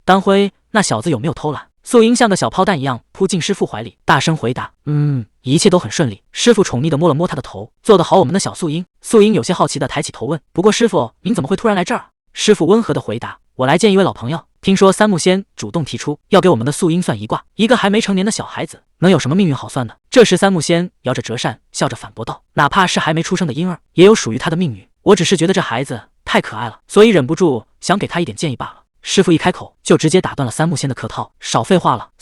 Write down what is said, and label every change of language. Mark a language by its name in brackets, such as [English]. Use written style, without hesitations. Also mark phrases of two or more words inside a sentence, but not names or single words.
[Chinese] 丹輝，那小子有沒有偷懶？素英像個小炮彈一樣撲進師父懷裡，大聲回答，一切都很順利。師父寵溺地摸了摸他的頭，做得好，我們的小素英。素英有些好奇地抬起頭問，不過師父，您怎麼會突然來這兒？師父溫和地回答，我來見一位老朋友，聽說三木仙主動提出要給我們的素英算一卦，一個還沒成年的小孩子能有什麼命運好算的？這時三木仙搖着折扇，笑着反駁道，哪怕是還沒出生的嬰兒，也有屬於他的命運，我只是覺得這孩子太可愛了，所以忍不住想給他一點建議罷了。師傅一開口就直接打斷了三木仙的客套，少廢話了。